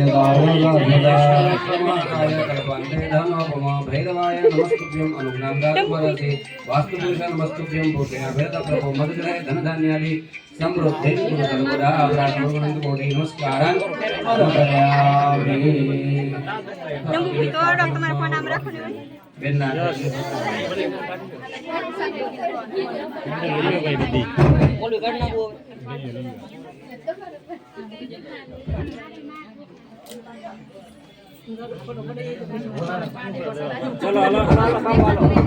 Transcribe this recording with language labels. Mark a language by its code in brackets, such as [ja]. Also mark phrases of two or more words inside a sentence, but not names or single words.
[sa] निदाय कल्पन्ते धनोपमा भैरवाय नमस्तुभ्यं अनुज्ञाप्तवरसे वास्तुपुरुष नमस्तुभ्यं भूतेन भेदप्रभो मधुजय धनधान्यादि समृद्धि सर्वदा प्रार्थना कोटि नमस्कारान् समर्पयामि। [gu] તમારા ફોન નામ રાખો ને બેનના ઓલું કાઢ નાખો. चलो हलो हलो हलो काम हलो